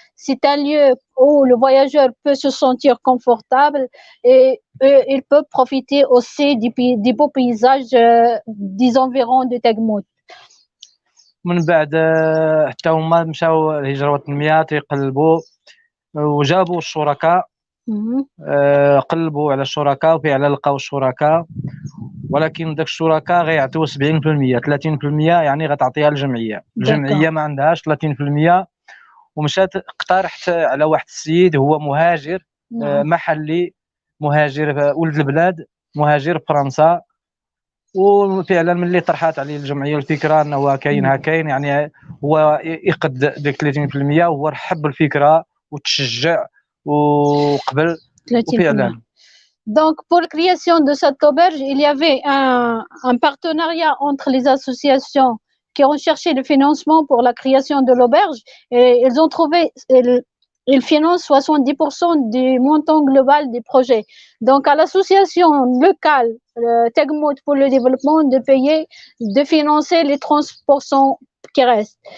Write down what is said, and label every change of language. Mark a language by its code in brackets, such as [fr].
[fr] C'est un lieu où le voyageur peut se sentir confortable et il peut profiter aussi des beaux paysages des environs de Tegmout. [ar] من بعد حتى هما مشاو الهجره والتنميه تيقلبوا وجابوا الشركاء، قلبوا على الشركاء وفعلا لقاو الشركاء، ولكن داك الشركاء غيعطيو 70%، 30% يعني غتعطيها الجمعيه ما عندهاش 30%. ومشات اقترحت على واحد السيد هو مهاجر محلي، مهاجر ولد البلاد، مهاجر فرنسا، وفعلا ملي طرحات عليه الجمعيه الفكره انه كاين يعني هو يقد ديك 30% وهو رحب بالفكره وتشجع وقبل وفعلا. [fr] Donc, pour la création de cette auberge, il y avait un partenariat entre les associations qui ont cherché le financement pour la création de l'auberge et ils ont trouvé, ils financent 70% du montant global du projet. Donc, à l'association locale Tegmout pour le développement de financer les 30% qui restent.